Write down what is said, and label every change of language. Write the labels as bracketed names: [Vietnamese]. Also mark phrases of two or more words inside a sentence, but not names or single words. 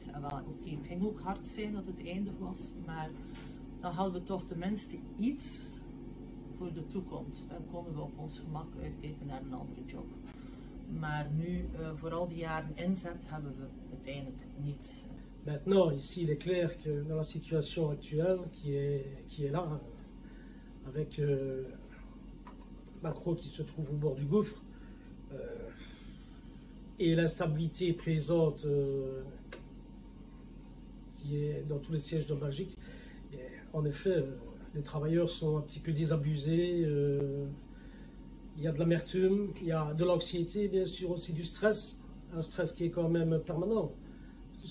[Dutch] En wel, oké, het ging ook hard zijn dat het eindig was, maar dan hadden we toch tenminste iets voor de toekomst. Dan konden we op ons gemak uitkijken naar een andere job. Maar nu, voor al die jaren inzet, hebben we uiteindelijk niets. [French] Maintenant, ici, il est clair que dans la situation actuelle qui est là, avec Macro qui se trouve au bord du gouffre, et l'instabilité présente qui est dans tous les sièges de Belgique, en effet, les travailleurs sont un petit peu désabusés, il y a de l'amertume, il y a de l'anxiété, bien sûr aussi du stress, un stress qui est quand même permanent.